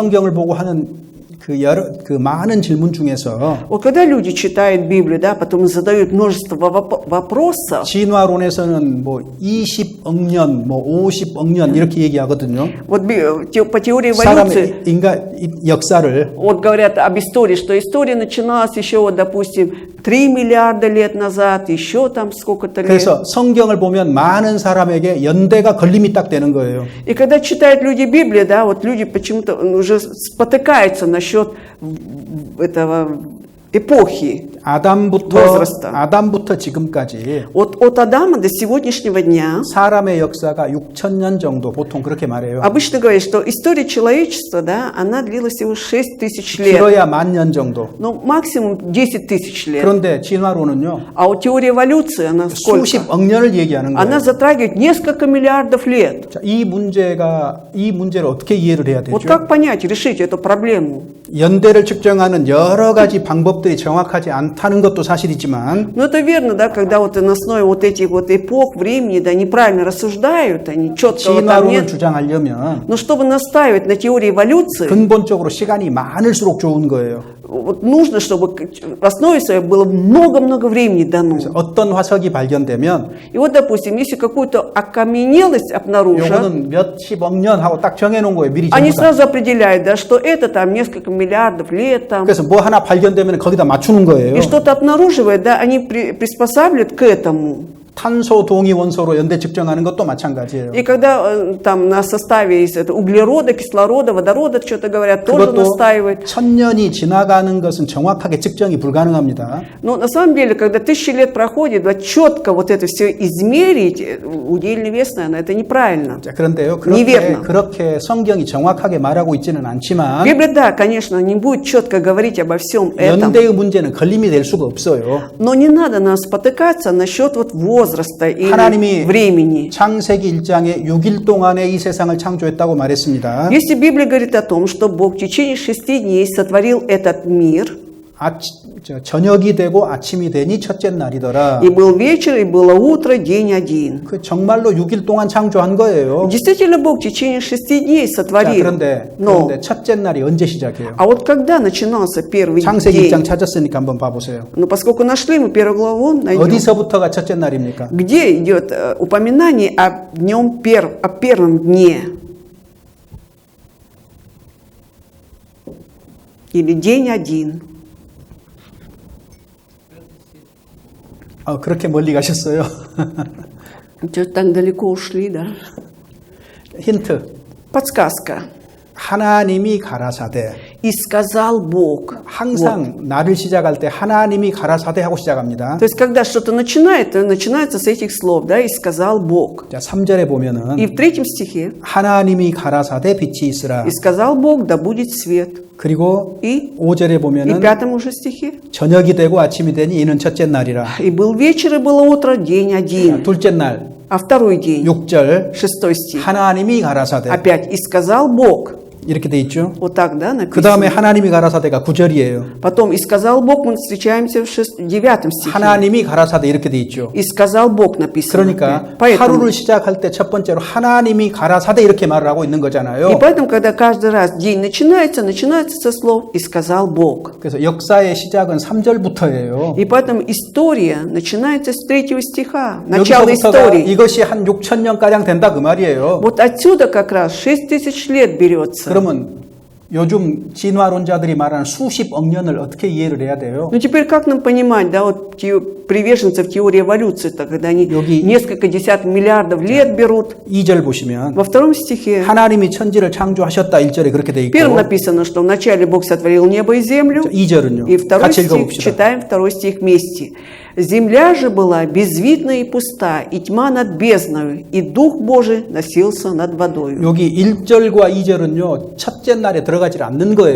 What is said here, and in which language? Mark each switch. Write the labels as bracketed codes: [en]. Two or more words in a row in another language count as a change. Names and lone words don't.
[ko] 사람들이 성경을 보고 하는 그 많은 질문 중에서 [ru] Вот когда люди читают Библию, да, потом задают множество вопросов, [ko] 진화론에서는 뭐 20억 년, 뭐 50억 년 이렇게 얘기하거든요. [ru] вот по теории эволюции, [ko] 사람의 인간 역사를 [ru] вот говорят об истории, что история начиналась еще, вот, допустим, 3 миллиарда лет назад, еще там сколько-то лет. [ko] 그래서 성경을 보면 많은 사람에게 연대가 걸림이 딱 되는 거예요. [ru] И когда читают люди Библию, да, вот люди почему-то уже спотыкаются насчет этого эпохи. [ko] 아담부터 지금까지 [ru] От Адама до сегодняшнего дня [ko] 사람의 역사가 6,000년 정도 보통 그렇게 말해요. [ru] обычно говорят, что история человечества, да, она длилась всего 6 тысяч лет. [ko] 길어야 10,000년 정도. [ru] Ну, максимум 10 тысяч лет. [ko] 그런데 진화론은요. [ru] А вот теория эволюции, она сколько? [ko] 수십억 년을 얘기하는 거예요. [ru] Она затрагивает несколько миллиардов лет. [ko] 자, 이 문제를 어떻게 이해를 해야 되죠? [ru] Вот как понять, решить эту проблему? [ko] 연대를 측정하는 여러 가지 방법들이 정확하지 않다는 것도 사실이지만 [ru] Ну, это верно, да, когда вот на основе вот этих вот эпох, времени, да, неправильно рассуждают, они четкого там [ko] 진화론을 [ru] нет. [ko] 주장하려면 [ru] Но чтобы настаивать на теории эволюции, [ko] 근본적으로 시간이 많을수록 좋은 거예요. [ru] вот нужно, чтобы в основе своей было много-много времени дано. [ko] 그래서 어떤 화석이 발견되면 [ru] И вот, допустим, если какую-то окаменелость обнаружат, [ko] 요거는 몇십억 년 하고 딱 정해놓은 거예요. 미리 [ru] они [ko] 전부 다. [ru] сразу определяют, да, что это там несколько миллиардов лет там. [ko] 그래서 뭐 하나 발견되면 거기다 맞추는 거예요. [ru] И что-то обнаруживает, да, они приспосабливают к этому. [ko] 탄소 동위 원소로 연대 측정하는 것도 마찬가지예요. [ru] И когда там на составе есть это, углерода, кислорода, водорода, что-то говорят, тоже [ko] 그것도 [ru] настаивают. [ko] 1000년이 지나가는 것은 정확하게 측정이 불가능합니다. [ru] Но на самом деле, когда 1000 лет проходит, да, четко вот это все измерить, удельный вес, наверное, это неправильно. [ko] 자, 그런데요, [ru] неверно. [ko] 그렇게 성경이 정확하게 말하고 있지는 않지만 [ru] Библия, да, конечно, не будет четко говорить обо всем этом. [ko] 연대의 문제는 걸림이 될 수가 없어요. [ru] Но не надо нам спотыкаться насчет вот возраста или [ko] 하나님이 [ru] времени. [ko] 창세기 1장에 6일 동안에 이 세상을 창조했다고 말했습니다. [ru] Если Библия говорит о том, что Бог в течение 6 дней сотворил этот мир, [ko] 저녁이 되고 아침이 되니 첫째 날이더라. [ru] и был вечер, и было утро, день один. [ko] 그 정말로 6일 동안 창조한 거예요. [ru] Действительно, Бог в течение 6 дней [ko] 자, [ru] сотворил. [ko] 그런데 첫째 날이 언제 시작해요? [ru] А вот когда начинался первый [ko] 창세기 1장 [ru] день? [ko] 찾았으니까 한번 봐보세요. [ru] Но поскольку нашли мы первую главу, найдем. [ko] 어디서부터가 첫째 날입니까? [ru] Где идет упоминание о днем о первом дне? Или день один? [ko] 그렇게 멀리 가셨어요. [ru] Что-то так далеко ушли, да? [ko] 힌트. [ru] Подсказка. [ko] 하나님이 가라사대. [ru] И сказал Бог. [ko] 항상 날을 시작할 때 하나님이 가라사대 하고 시작합니다. [ru] То есть, когда что-то начинается с этих слов, да, и сказал Бог. [ko] 자, 3절에 보면은 [ru] И в 3 стихе, [ko] 하나님이 가라사대 빛이 있으라. [ru] и сказал Бог, да будет свет. [ko] 그리고 [ru] И [ko] 5절에 [ru] в [ko] 보면은 [ru] 5 уже стихе, [ko] 저녁이 되고 아침이 되니 이는 첫째 날이라. [ru] и был вечер, и было утро, день один. [ko] 둘째 날 [ru] А второй день, [ko] 6절 [ru] 6 стих, [ko] 하나님이 가라사대. [ru] опять, и сказал Бог. [ko] 이렇게 돼 있죠. [ru] Вот так, да, [ko] 그 다음에 [ru] написано. [ko] 하나님이 가라사대가 9절이에요. [ru] Потом, и сказал Бог, мы встречаемся в 9 стихе. [ko] 하나님이 가라사대 이렇게 돼 있죠. [ru] И сказал Бог написано. [ko] 그러니까 [ru] Поэтому, [ko] 하루를 시작할 때 첫 번째로 하나님이 가라사대 이렇게 말을 하고 있는 [ru] и [ko] 거잖아요. [ru] поэтому, когда каждый раз день начинается со слов «и сказал Бог». [ko] 그래서 역사의 시작은 3절부터예요. [ru] И поэтому история начинается с 3 стиха, начало [ko] 여기서부터가 [ru] истории. [ko] 이것이 한 6,000년가량 된다 그 말이에요. [ru] Вот отсюда как раз 6000 лет берется. [ko] 그러면 요즘 진화론자들이 말하는 수십억 년을 어떻게 이해를 해야 돼요? [ru] Ну теперь как нам понимать, да, вот приверженцев теории эволюции, когда они [ko] 여기- [ru] несколько десятков миллиардов лет берут? [ko] 2절 보시면 [ru] Во 2 стихе [ko] 하나님이 천지를 창조하셨다 1절에 그렇게 돼 [ru] в [ko] 있고 [ru] первом написано, что вначале Бог сотворил небо и землю, [ko] 2절은요. [ru] и 2 [ko] 같이 [ru] стих, [ko] 읽어봅시다. [ru] читаем 2 стих вместе. «Земля же была безвидна и пуста, и тьма над бездною, и Дух Божий носился над водою». [ko] 여기 1절과 2절은요. 첫째 날에 들어가지 않는 거예요.